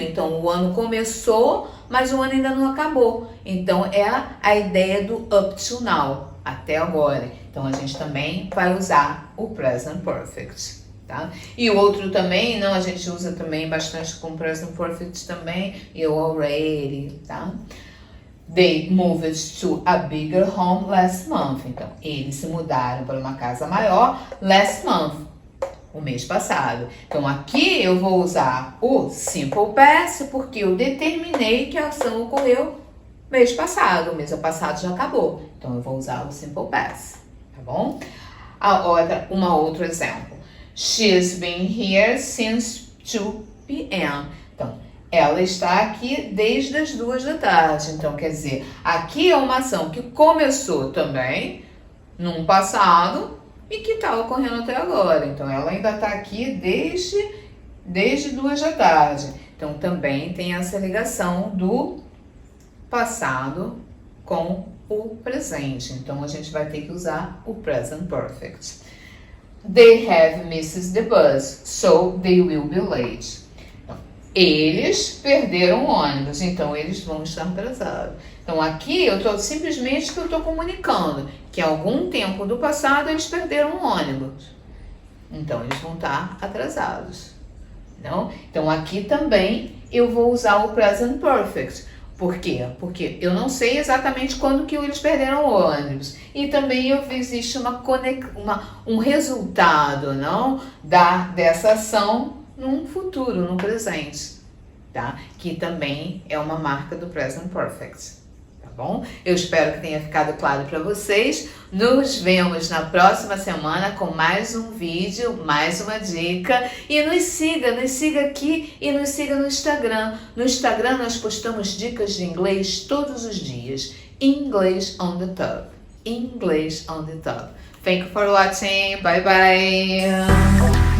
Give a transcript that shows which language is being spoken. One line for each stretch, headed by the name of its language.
Portuguese: Então, o ano começou, mas o ano ainda não acabou. Então, é a ideia do
English: up to now,
Portuguese: até agora. Então, a gente também vai usar o present perfect. tá? E o outro também, não, a gente usa também bastante com present perfect também,
English: you already,
Portuguese: tá?
English: They moved to a bigger home last month.
Portuguese: Então, eles se mudaram para uma casa maior
English: last month,
Portuguese: o mês passado. Então, aqui eu vou usar o simple past porque eu determinei que a ação ocorreu mês passado. O mês passado já acabou. Então, eu vou usar o simple past, tá bom? Uma outro exemplo.
English: She's been here since 2 p.m.
Portuguese: Então, ela está aqui desde as 2 da tarde. Então, quer dizer, aqui é uma ação que começou também no passado e que está ocorrendo até agora. Então, ela ainda está aqui desde 2 da tarde. Então, também tem essa ligação do passado com o presente. Então, a gente vai ter que usar o present perfect.
English: They have missed the bus, so they will be late.
Portuguese: Eles perderam o ônibus, então eles vão estar atrasados. Então aqui eu estou simplesmente comunicando que há algum tempo do passado eles perderam o ônibus. Então eles vão estar atrasados. Não? Então aqui também eu vou usar o present perfect. Por quê? Porque eu não sei exatamente quando que eles perderam o ônibus. E também existe um resultado, não, dessa ação num futuro, no presente, tá? Que também é uma marca do present perfect, tá bom? Eu espero que tenha ficado claro para vocês. Nos vemos na próxima semana com mais um vídeo, mais uma dica. E nos siga aqui e nos siga no Instagram. No Instagram nós postamos dicas de inglês todos os dias.
English: English on the top. English on the top. Thank you for watching. Bye bye.